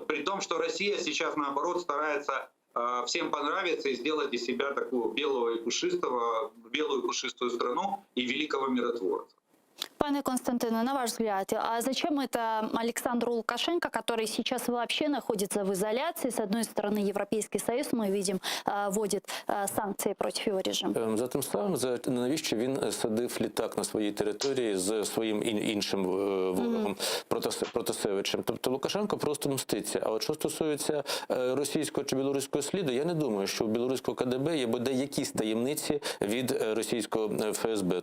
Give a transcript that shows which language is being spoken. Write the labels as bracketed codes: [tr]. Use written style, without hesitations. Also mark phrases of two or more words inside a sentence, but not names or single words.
[ru] При том, что Россия сейчас, наоборот, старается всем понравиться и сделать из себя такую белую и пушистую страну и великого миротворца. Пане Константине, на ваш взгляд, а зачем это Александру Лукашенко, который сейчас вообще находится в изоляции? С одной стороны, Европейский Союз, мы видим, вводит санкции против его режиму. [uk] За тим самим, навіщо він садив літак на своїй території з своїм іншим ворогом, Протасевичем. Тобто Лукашенко просто мститься. А от що стосується російського чи білоруського сліду, я не думаю, що у білоруського КДБ є бодай якісь таємниці від російського ФСБ.